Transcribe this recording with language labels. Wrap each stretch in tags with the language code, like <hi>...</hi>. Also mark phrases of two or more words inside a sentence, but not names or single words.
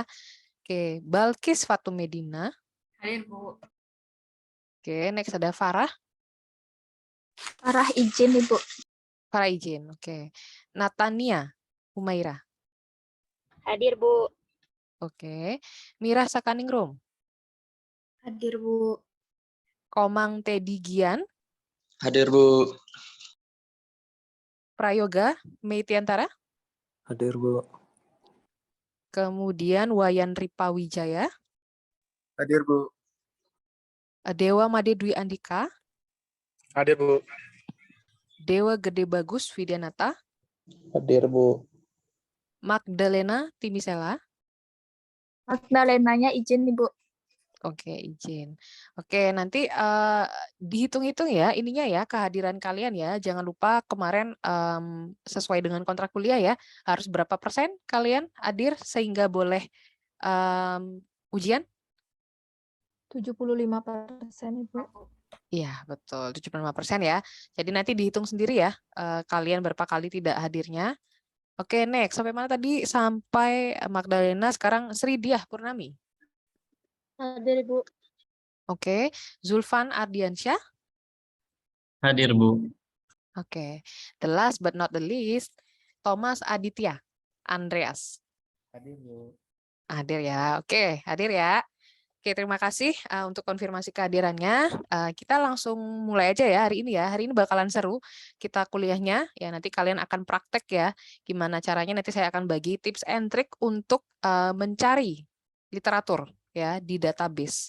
<id>Oke, Balkis Fatum Medina. Hadir, Bu. Oke, next ada Farah. Farah izin, Ibu. Farah izin. Oke. Natania Humaira. Hadir, Bu. Oke. Mira Sakaningrum. Hadir, Bu. Komang Teddy Gian. Hadir, Bu. Prayoga Meitiantara. Hadir, Bu. Kemudian Wayan Ripa Wijaya. Hadir, Bu. Dewa Made Dwi Andika. Hadir, Bu. Dewa Gede Bagus Widianata. Hadir, Bu. Magdalena Timisela. Magdalenanya izin, Ibu. Oke, izin. Oke, nanti dihitung-hitung ya ininya ya, kehadiran kalian ya. Jangan lupa kemarin sesuai dengan kontrak kuliah ya, harus berapa persen kalian hadir sehingga boleh ujian? 75%, Ibu. Iya, betul, 75% ya. Jadi nanti dihitung sendiri ya, kalian berapa kali tidak hadirnya. Oke, next. Sampai mana tadi? Sampai Magdalena, sekarang Sri Diah Purnami. Hadir, Ibu. Oke, Zulfan Ardiansyah. Hadir, Bu. Oke,</id> <en>the last but not the least, Thomas Aditya Andreas.</en> <id>Hadir, Bu. Hadir ya, oke, hadir ya. Oke, terima kasih untuk konfirmasi kehadirannya. Kita langsung mulai aja ya hari ini ya. Hari ini bakalan seru kita kuliahnya. Ya, nanti kalian akan praktek ya. Gimana caranya, nanti saya akan bagi</id> <en>tips and trick</en> <id>untuk mencari literatur ya di database.</id>